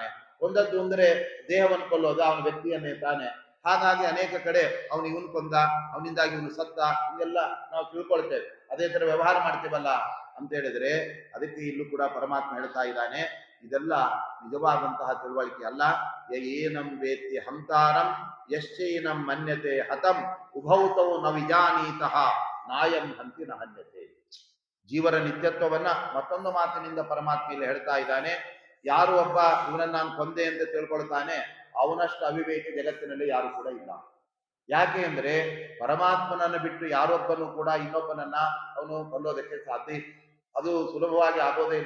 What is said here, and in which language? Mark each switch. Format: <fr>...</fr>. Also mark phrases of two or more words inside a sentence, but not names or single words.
<kn>ಕೊಂದದ್ದು ಅಂದ್ರೆ ದೇಹವನ್ನು ಕೊಲ್ಲೋದು, ಅವನ ವ್ಯಕ್ತಿಯನ್ನೇ ತಾನೆ. ಹಾಗಾಗಿ ಅನೇಕ ಕಡೆ ಅವನು ಇವನು ಕೊಂದ, ಅವನಿಂದಾಗಿ ಇವನು ಸತ್ತ, ಇದೆಲ್ಲ ನಾವು ತಿಳ್ಕೊಳ್ತೇವೆ. ಅದೇ ತರ ವ್ಯವಹಾರ ಮಾಡ್ತೇವಲ್ಲ ಅಂತ ಹೇಳಿದ್ರೆ, ಅದಕ್ಕೆ ಇಲ್ಲೂ ಕೂಡ ಪರಮಾತ್ಮ ಹೇಳ್ತಾ ಇದ್ದಾನೆ, ಇದೆಲ್ಲ ನಿಜವಾದಂತಹ ತಿಳುವಳಿಕೆ ಅಲ್ಲ.</kn> <sa>ಏನಂ ವೇತ್ತಿ ಹಂತಾರಂ ಯಶ್ಚೈನಂ ಮನ್ಯತೆ ಹತಂ ಉಭೌತೌ ನ ವಿಜಾನೀತಃ ನಾಯಂ ಹಂತಿ ನ ಹನ್ಯತೆ.</sa> <kn>ಜೀವರ ನಿತ್ಯತ್ವವನ್ನ ಮತ್ತೊಂದು ಮಾತಿನಿಂದ ಪರಮಾತ್ಮ ಇಲ್ಲಿ ಹೇಳ್ತಾ ಇದ್ದಾನೆ. ಯಾರು ಒಬ್ಬ ಇವನನ್ನ ನಾನು ಕೊಂದೆ ಅಂತ ತಿಳ್ಕೊಳ್ತಾನೆ, ಅವನಷ್ಟು ಅವಿವೇಕ ಜಗತ್ತಿನಲ್ಲಿ ಯಾರು ಕೂಡ ಇಲ್ಲ. ಯಾಕೆ ಅಂದ್ರೆ ಪರಮಾತ್ಮನನ್ನು ಬಿಟ್ಟು ಯಾರೊಬ್ಬನು ಕೂಡ ಇನ್ನೊಬ್ಬನನ್ನ ಅವನು ಕೊಲ್ಲೋದಕ್ಕೆ ಸಾಧ್ಯ, ಅದು ಸುಲಭವಾಗಿ ಆಗೋದೇ ಇಲ್ಲ.</kn>